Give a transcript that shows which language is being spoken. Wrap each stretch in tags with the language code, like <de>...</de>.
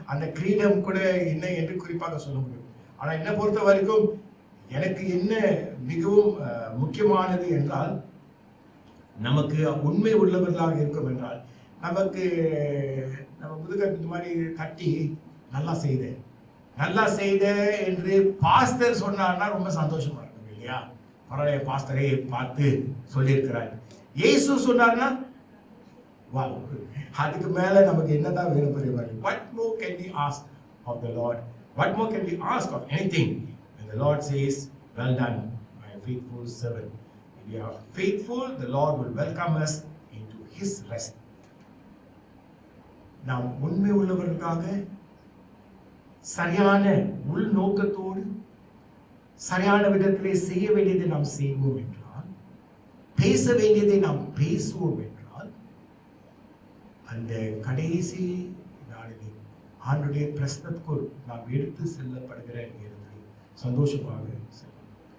<ta>அந்த கிரீடம் கூட என்ன என்று குறிப்பாக சொல்ல முடியும். ஆனால் என்னை பொறுத்த வரைக்கும் எனக்கு என்ன மிகவும் முக்கியமானது என்றால், நமக்கு உண்மை உள்ளவர்களாக இருக்கும் என்றால், நம்ம முதுக இந்த மாதிரி கட்டி நல்லா செய்த என்று பாஸ்டர் சொன்னார்னா ரொம்ப சந்தோஷமா இருக்கும் இல்லையா? பரவாயில்ல, பாஸ்டரை பார்த்து சொல்லியிருக்கிறார். இயேசு சொன்னார்னா வா, அதுக்கு மேல நமக்கு என்னதான் வேணும் தெரியுமா?</ta> <en>What more can we ask of the Lord? What more can we ask of anything? When the Lord says, well done, my faithful servant. If we are faithful, the Lord will welcome us into His rest.</en> <ta>நாம் உண்மை உள்ளவர்களுக்காக சரியான உள்நோக்கத்தோடு சரியான விதத்திலே செய்ய வேண்டியதை நாம் செய்வோம் என்றால், பேச வேண்டியதை நாம் பேசுவோம் என்றால், அந்த கடைசி நாளில் ஆண்டுடைய பிரசனத்துக்குள் நாம் எடுத்து செல்லப்படுகிற நேரத்தில் சந்தோஷமாக செல்வோம்.</ta>